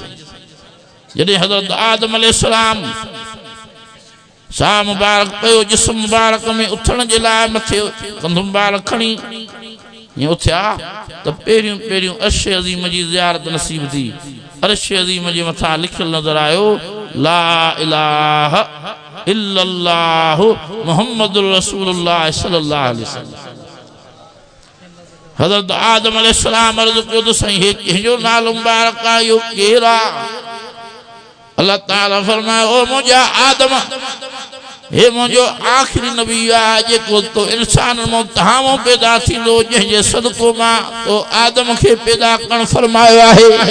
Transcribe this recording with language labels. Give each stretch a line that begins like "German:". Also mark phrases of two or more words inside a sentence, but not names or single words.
Sindhi: जॾहिं हज़रत आदम अलैहिस्सलाम साह मुबारक पियो जिस्म मुबारक में उथण जे लाइ मथे कंधु मुबारक खणी ईअं उथिया त पहिरियों अर्श अज़ीम जी ज़ियारत नसीब थी अर्श अज़ीम जे मथां लिखियल नज़र आयो
Arabic: لا إله إلا الله محمد رسول الله صلى الله عليه وسلم
Sindhi: हज़रत आदम अलैहिस्सलाम अर्ज़ कयो त साईं हे कंहिंजो नालो मुबारक आहे इहो केरु आहे अल्लाह ताला फरमायो ओ मुंहिंजा आदम हे मुंहिंजो आख़िरी नबी आहे जेको तो इंसान मां तव्हां मां पैदा थींदो जंहिंजे सदको मां तो आदम खे पैदा करणु फरमायो आहे